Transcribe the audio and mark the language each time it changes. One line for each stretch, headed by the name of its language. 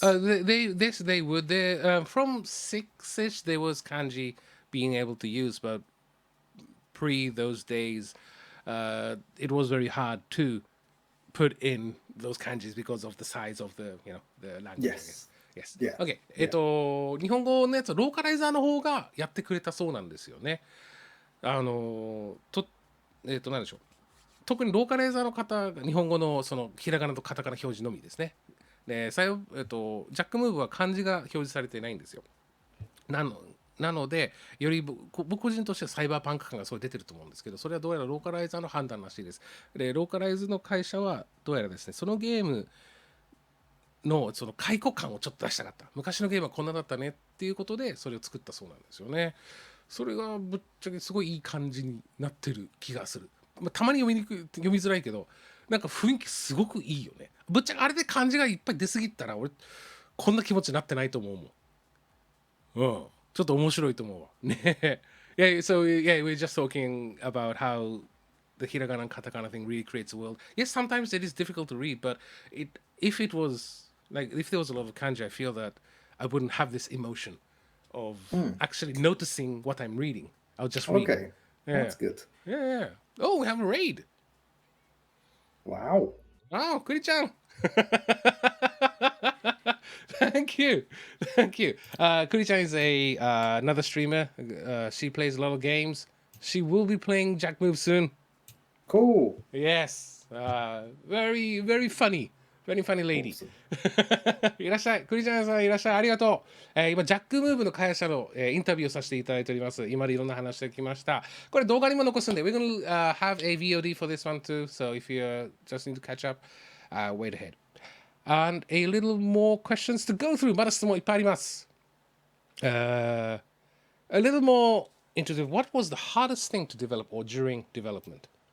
English: They would. They from 6ish there was kanji being able to use, but pre those days, it was very hard to put in those kanjis because of the size of the the language. Yes. Yes. Yeah. OK. Yeah.
Japanese: 日本語のやつはローカライザーの方がやってくれたそうなんですよね。なんでしょう。特にローカライザーの方が日本語のそのひらがなとカタカナ表示のみですね。で、ジャックムーブは漢字が表示されていないんですよ。なので、より僕個人としてはサイバーパンク感がすごい出てると思うんですけど、それはどうやらローカライザーの判断らしいです。で、ローカライズの会社はどうやらですね、そのゲームのその回顧感をちょっと出したかった。昔のゲームはこんなだったねっていうことで、それを作ったそうなんですよね。それがぶっちゃけすごいいい感じになってる気がする。たまに読みづらいけど、なんか雰囲気すごくいいよね。ぶっちゃけあれで漢字がいっぱい出過ぎたら、俺、こんな気持ちになってないと思うもん。ちょっと面白いと思うわ。ね。
English: Yeah, so yeah, we're just talking about how the hiragana and katakana thing really creates a world. Yes, sometimes it is difficult to read, but if it was like if there was a lot of kanji, I feel that I wouldn't have this emotion of actually noticing what I'm reading. I'll just read. Okay. Yeah. That's good. Yeah. Oh, we have a raid. Wow. Wow, Kuri-chan. Thank you. Kuri-chan is another streamer. She plays a lot of games. She will be playing Jack Move soon. Cool. Yes. Very, very funny. Very funny lady. Awesome.
Japanese: いらっしゃい。クリちゃんさんいらっしゃい。ありがとう。今、ジャックムーブの開発者の、インタビューをさせていただいております。今までいろんな話してきました。これ動画にも残すんで、
English: We're gonna have a VOD for this one too. So if you just need to catch up, wait ahead. And a little more questions to go through.
Japanese: まだ質問いっぱいあります。
English: A little more into what was the hardest thing to develop or during development?